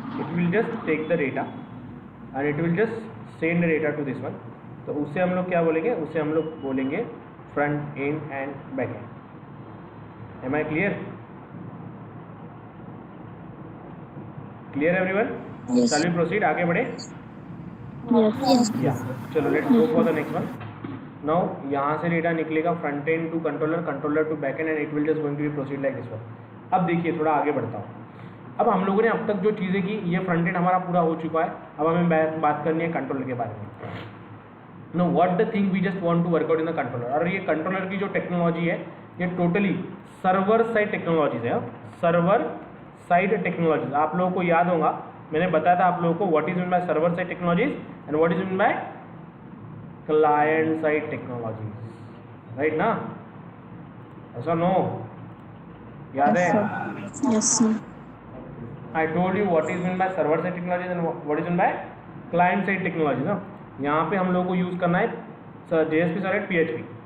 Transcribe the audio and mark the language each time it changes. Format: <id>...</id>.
<en>It will just take the data and it will just send the data to this one.</en> <hi>तो उससे हम लोग क्या बोलेंगे? उससे हम लोग बोलेंगे front end and back and.</hi> <en>Am I clear? Clear everyone? Yes. Shall we proceed?</en> <hi>आगे बढ़े?</hi> <en>Yes. Yeah. चलो let's go for the next one. Now</en> <hi>यहाँ से डेटा निकलेगा</hi> <en>Front end to controller, controller to back end, and it will just going to be proceed like this one.</en> <hi>अब देखिए थोड़ा आगे बढ़ता हूँ. अब हम लोगों ने अब तक जो चीज़ें की, ये फ्रंट एंड हमारा पूरा हो चुका है. अब हमें बात करनी है कंट्रोलर के बारे में.</hi> <en>No what the thing we just want to work out in the controller.</en> <hi>और ये कंट्रोलर की जो टेक्नोलॉजी है ये टोटली सर्वर साइड टेक्नोलॉजीज है. सर्वर साइड टेक्नोलॉजीज आप लोगों को याद होगा, मैंने बताया था आप लोगों को</hi> <en>What is mean by server side technologies and what is mean by client side technologies.</en> <hi>Right ना? ऐसा नो? याद है?</hi> <en>Yes, sir. I told you what is meant by server side technologies and what is meant by client side technologies.</en> <hi>ना यहाँ पे हम लोगों को यूज़ करना है JSP सर्वर PHP.</hi>